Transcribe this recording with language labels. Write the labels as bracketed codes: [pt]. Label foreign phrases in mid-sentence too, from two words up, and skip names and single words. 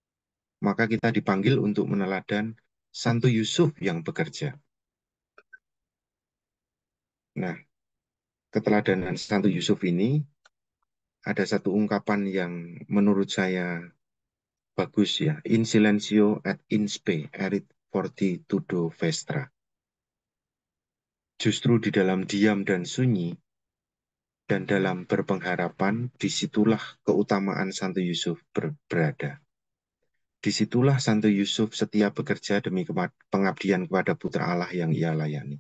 [id] Maka kita dipanggil untuk meneladan Santo Yusuf yang bekerja. Nah, keteladanan Santo Yusuf ini ada satu ungkapan yang menurut saya bagus ya. [la] In silencio et in spe erit fortitudo vestra. [id] Justru di dalam diam dan sunyi dan dalam berpengharapan, disitulah keutamaan Santo Yusuf berada. Disitulah Santo Yusuf setia bekerja demi pengabdian kepada Putra Allah yang ia layani.